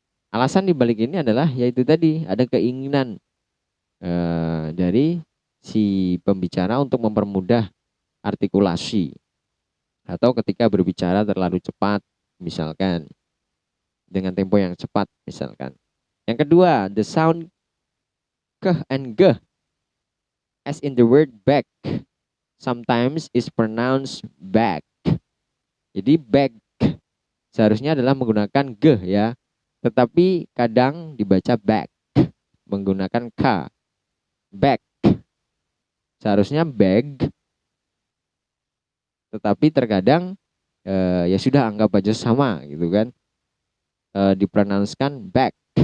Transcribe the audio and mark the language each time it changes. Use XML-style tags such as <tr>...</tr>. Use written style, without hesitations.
<id>Alasan dibalik ini adalah yaitu tadi ada keinginan dari si pembicara untuk mempermudah artikulasi atau ketika berbicara terlalu cepat misalkan dengan tempo yang cepat misalkan. Yang kedua,</id> <en>the sound keh and geh as in the word back sometimes is pronounced back.</en> <id>Jadi back seharusnya adalah menggunakan geh ya, tetapi kadang dibaca back menggunakan k. Back seharusnya bag, tetapi terkadang ya sudah anggap aja sama gitu kan, dipronouncekan back.</id>